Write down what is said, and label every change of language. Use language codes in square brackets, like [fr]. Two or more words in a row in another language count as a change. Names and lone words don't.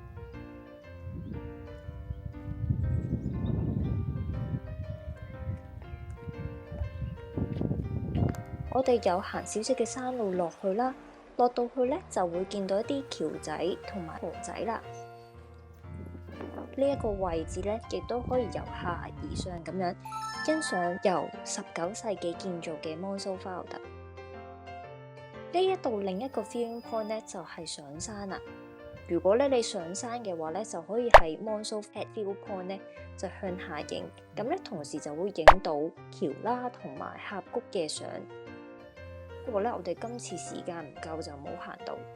[yue] 我哋有行少少嘅山路落去啦，落到去咧就會見到一啲橋仔同埋河仔啦。呢一個位置咧，亦都可以由下而上咁樣欣賞由19世紀建造嘅 Monceau Viaduct。呢一度另一個 [en] viewing point [yue] 咧就係上山啦。如果咧你上山嘅話咧，就可以喺 Monceau Head View Point 咧就向下影，咁咧同時就會影到橋啦同埋峽谷嘅相。不過咧，我哋今次時間唔夠就冇行到。